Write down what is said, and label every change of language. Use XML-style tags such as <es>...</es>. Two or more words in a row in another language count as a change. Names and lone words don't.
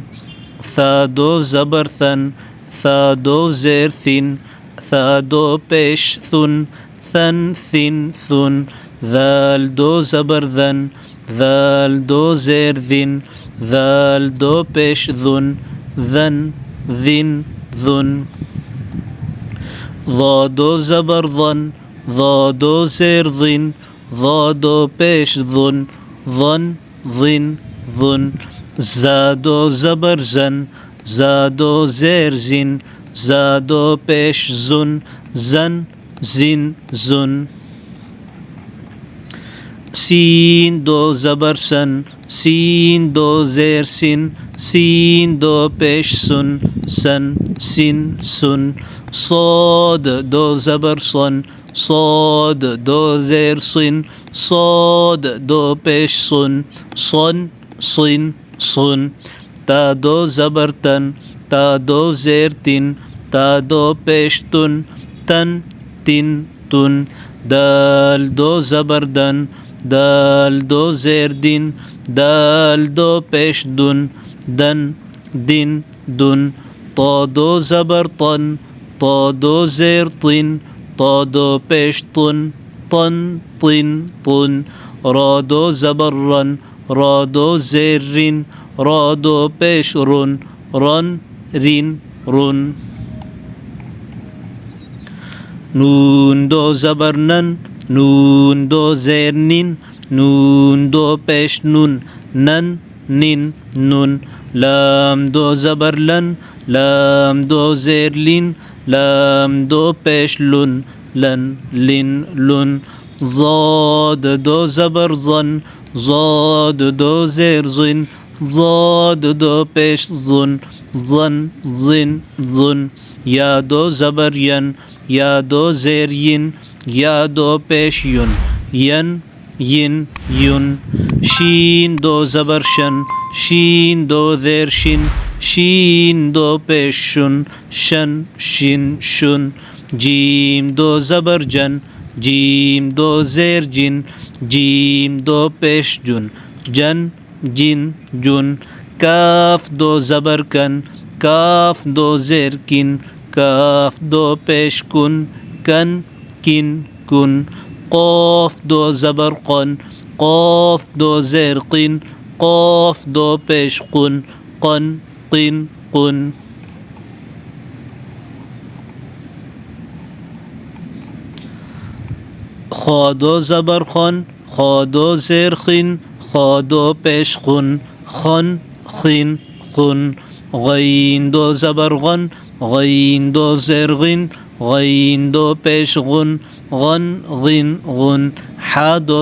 <ur>ثا دو زبر ثن، ثا دو زیر ثن، ثا دو پیش ثن، ثن، ثن، ثن۔ ذال دو زبر ذن، ذال دو زیر ذن، ذال دو پیش ذن، ذن، ذن، ذن۔ ضا دو زبر ظن، ضا دو زیر ظن، ضا دو پیش ظن، ظن، ظن، ظن۔ زا دو زبر زن، زا دو زیر زن، زا دو پیش زن، زن، زن، زن۔ سین دو زبر سن، سین دو زیر سن، سین دو پیش سن، سن، سن، سن۔ صاد دو زبر صن، صاد دو زیر صن، صاد دو پیش صن، صن، صن، صن۔ تا دو زبر تن، تا دو زیر تن، تا دو پیش تن، تن، تن، تن۔ دال دو زبر دن، دال دو زیر دن، دال دو پیش دن، دن، دن، دن۔ طا دو زبر طن، طا دو زیر طن، طا دو پیش تن طن طن طن را دو زبر رن را دو زیر رن را دو پیش رن رن رن رن نون دو زبر نن نون دو زیر نن نون دو پیش نن نن نن نن لام دو زبر لن لام دو زیر لن لام دو پیش لن لن لن لن ضاد دو زبر ظن ضاد دو زیر ظن ضاد دو پیش ظن ظن ظن ظن یا دو زبر ین یا دو زیر ین یا دو پیش ین ین ین یون شین دو زبر شن شین دو زیر شن شین دو پیش شن شن شن شن جیم دو زبر جن جیم دو زیر جن جیم دو پیش جن جن جن جن کاف دو زبر کن کاف دو زیر کن کاف دو پیش کن کن کن کن قاف دو زبر قن قاف دو زیر قن قاف دو پیش قن قن قن قن خا دو زبر خن خا دو زیر خن خا دو پیش خن خن خن خن غین دو زبر غن غین دو زیر غن غین دو پیش غن غن غن غن حا دو</ur>